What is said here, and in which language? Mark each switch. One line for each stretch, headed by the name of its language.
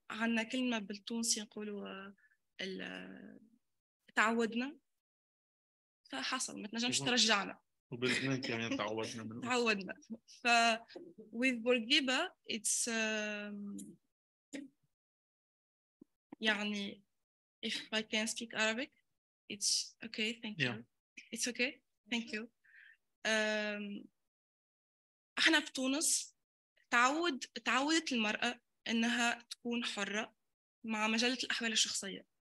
Arabic: عنا كلمة بالتونسي نقولوا تعودنا فحصل ما تنجمش ترجعنا. وباللبنان كمان تعودنا.
English: ف with Bourguiba it's يعني if I can speak Arabic it's okay, thank you. It's okay, thank you.
Arabic: احنا في تونس تعودت المرأة انها تكون حرة مع مجلة الأحوال الشخصية.